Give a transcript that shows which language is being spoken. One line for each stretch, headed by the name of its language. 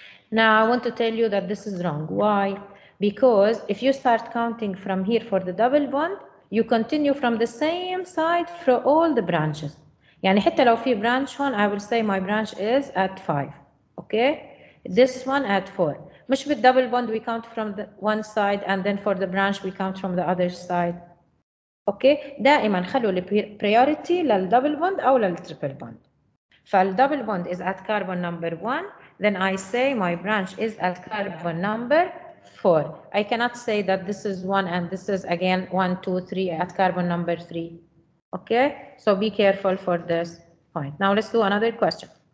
English: Now I want to tell you that this is wrong. Why? Because if you start counting from here for the double bond, you continue from the same side for all the branches.
Arabic: يعني حتى لو في
English: branch هون, I will say my branch is at 5. Okay? This one at 4.
Arabic: مش بالدبل
English: bond we count from the one side and then for the branch we count from the other side. Okay?
Arabic: دائما خلوا priority للدبل bond أو للtriple bond.
English: فالدبل bond is at carbon number 1, then I say my branch is at carbon number 4. I cannot say that this is 1 and this is again 1, 2, 3 at carbon number 3. Okay, so be careful for this point. Now let's do another question.